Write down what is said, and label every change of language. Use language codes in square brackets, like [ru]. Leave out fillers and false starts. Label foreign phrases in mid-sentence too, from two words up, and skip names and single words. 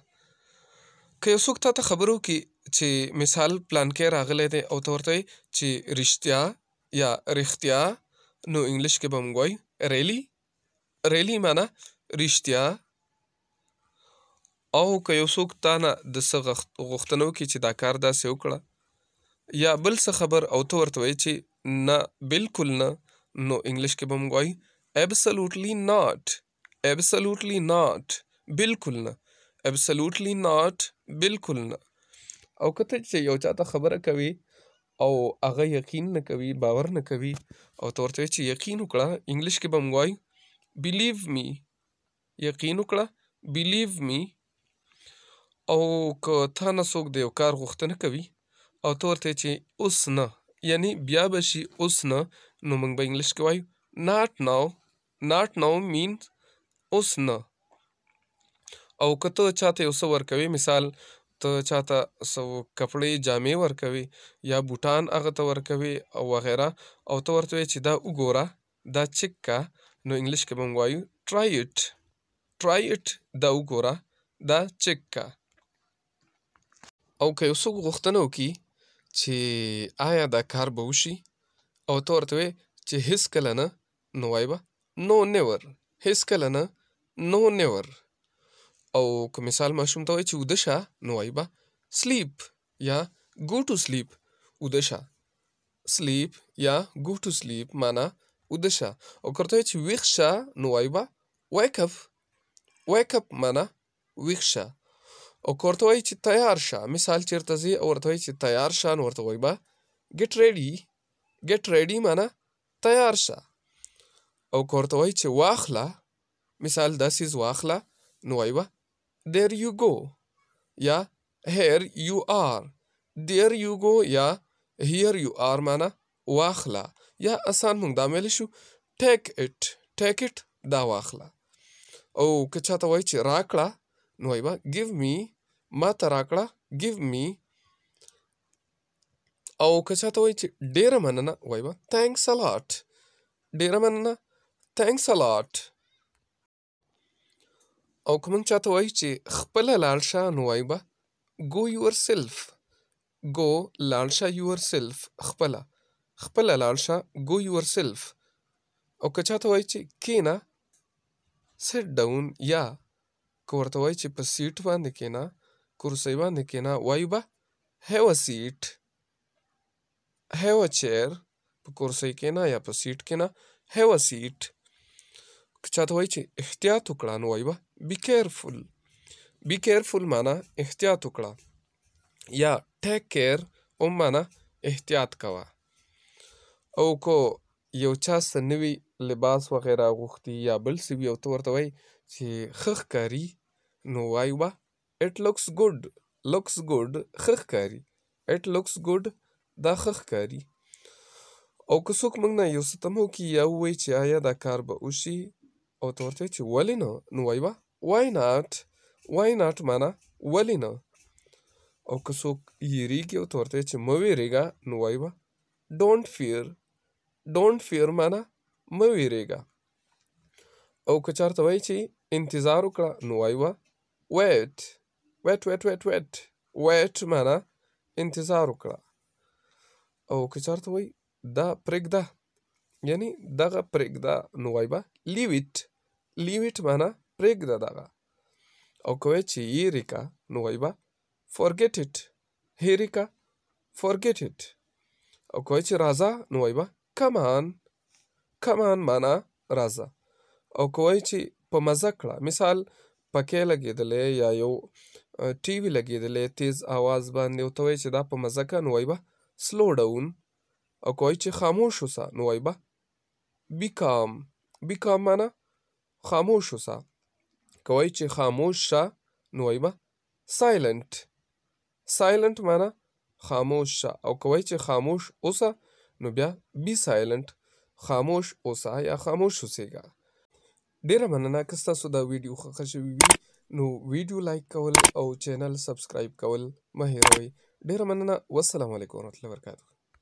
[ps] که یو څوک تاته خبرو کې چې مثال پلان کې راغلی دی او ته ورته وایې چې رښتیا یا رښتیا، نو انګلیش کې به موږ وایو ریلی. ریلی معنا رښتیا. او که یو څوک تا نه د څه غوښتنه وکړي چې دا کار داسې وکړه یا بل څه خبر او ته ورته وایې چې نه بالکل نه، نو انګلیش کې به موږ وایو [en] absolutely not. absolutely not. [ps] بالکل نه. [en] absolutely not. [ps] بالکل نه. او که ته چې یو چاته خبره کوي او هغه یقین نه کوي، باور نه کوي، او ته ورته وایې چې یقین وکړه، انګلیش کې به موږ وایو [en] believe me. [ps] یقین وکړه [en] believe me. [ps] او که تا نه څوک د یو کار غوښتنه کوي او ته ورته چې اوس نه، یعنی بیا به شي اوس نه، نو موږ به انګلیش کې وایو [en] not now. not now means [ps] اوس نه. او که ته چاته یو څه ورکوي، مثال ته چاته څه کپړې جامې ورکوي یا بوټان هغه ته ورکوي او وغیره، او ته ورته وایې چې دا وګوره، دا چک کا، نو انګلیش کې به موږ وایو [en] try it. try it. [ps] دا وګوره، دا چک کا. او که یو څوک غوښتنه وکړي چې آیا دا کار به وشي او ته ورته وایې چې هیڅکله نه، نو وایې به [en] no never. [ps] هیڅکله نه، [en] no never. [ps] او که مثال ماشوم ته وایې چې ویده شه، نو وایې به sleep یا [en] go to sleep. [ps] ویده شه. [en] sleep یا go to sleep [ps] معنا ویده شه. او که ورته وایې چې ویښ شه، نو وایې به [en] wake up. wake up [ps] معنا ویښ شه. او که ورته وایي چې تیار شه، مثال چېرته ځې او ورته وایي چې تیار شه، نو ورته وایي به [en] get ready. get ready [ps] معنا تیار شه. او که ورته وایي چې واخله، مثال دا څیز واخله، نو وایي به [en] there you go [ps] یا [en] here you are. there you go یا here you are [ps] معنا واخله. یا آسان موږ دا ویلی شو [en] take it. take it [ps] دا واخله. او که چاته وایي چې راکړه، نو وایي به [en] give me. [ps] ما ته راکړه [en] give me. [ps] او که چاته وایي چې ډېره مننه، وایي به [en] thanks a lot. [ps] ډېره مننه [en] thanks a lot. [ps] او که موږ چاته وایي چې خپله لاړ شه، نو وایي به [en] go yourself. [ps] go لاړ شه yourself. خپله. خپله لاړ شه [en] go yourself. [ps] او که چاته وایي چې کېنه [en] sit down. [ps] یا که ورته وایي چې په سیټ باندې کېنه، کرسۍ باندې کېنه، وایي به [en] have a seat. have a chair. [ps] په کرسۍ کېنه یا په سیټ کېنه [en] have a seat. [ps] که چاته وایي چې احتیاط وکړه، نو وایي به [en] be careful. be careful [ps] معنا احتیاط وکړه. یا [en] take care [ps] هم معنا احتیاط کوه. او که یو چا څه نوي لباس وغیره غوښتي یا بل څه وي او ته ورته وایي چې ښه ښکاري، نو وایو به [en] it looks good. looks good [ps] ښه ښکاري. [en] it looks good [ps] دا ښه ښکاري. او که څوک موږ نه یو څه تمه وکړي یا ووایي چې آیا دا کار به وشي او ته ورته وایې چې ولې نه، نو وایي به [en] why not. why not [ps] معنا ولې نه. او که څوک یېرېږي او ته ورته وایې چې مه وېرېږه، نو وایي به [en] don't fear. don't fear [ps] معنا مه وېرېږه. او که چېرته وایي چې انتظار وکړه، نو وایي به wait. [en] wait wait wait wait. wait [ps] معنا انتظار وکړه. او که چېرته وایي دا پرېږده، یعنی دغه پرېږده، نو وایي به [en] leave it. leave it [ps] معنا پرېږده دغه. او که وایي چې هېرې که، نو وایي به [en] forget it. [ps] هېرې که [en] forget it. [ps] او که وایي چې راځه، نو وایي به [en] come on. come on [ps] معنا راځه. او که وایي چې په مزه کړه، مثال پکې لګېدلی یا یو ټي وي لګېدلی تیز آواز باندې، او ته وایي چې دا په مزه کړه، نو وایي به [en] slow down. [ps] او که وایي چې خاموش اوسه، نو وایي به [en] be calm. be calm [ps] معنا خاموش اوسه. که وایي چې خاموش شه، نو وایي به silent. silent معنا خاموش شه. او که وایي چې خاموش اوسه، نو بیا [en] be silent. [ps] خاموش اوسه یا خاموش اوسېږه. ډېره مننه. که ستاسو دا ویډیو خوښه شوې وي، نو ویډیو لایک کول او چینل سبسکرایب کول مه هېروئ. ډېره مننه. [ar] والسلام علیکم ورحمة الله وبرکاته.